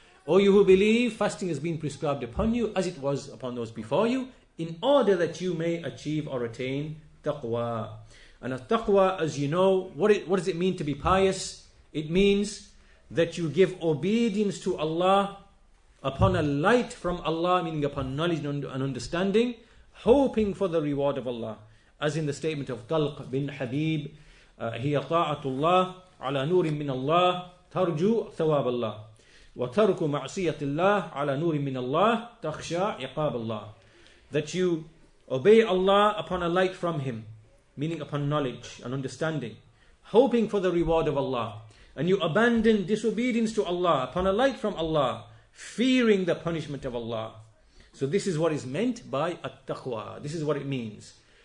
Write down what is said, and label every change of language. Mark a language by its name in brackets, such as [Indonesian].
[English] O you who believe, fasting has been prescribed upon you as it was upon those before you, in order that you may achieve or attain taqwa. And a taqwa, as you know, what does it mean to be pious? It means that you give obedience to Allah upon a light from Allah, meaning upon knowledge and understanding, hoping for the reward of Allah. As in the statement of Talq bin Habib, [Arabic] هي طاعة الله على نور من الله ترجو ثواب الله وترك معصية الله على نور من الله تخشى عقاب الله. [English] That you obey Allah upon a light from Him, meaning upon knowledge and understanding, hoping for the reward of Allah, and you abandon disobedience to Allah upon a light from Allah, fearing the punishment of Allah. So this is what is meant by at-taqwa. This is what it means.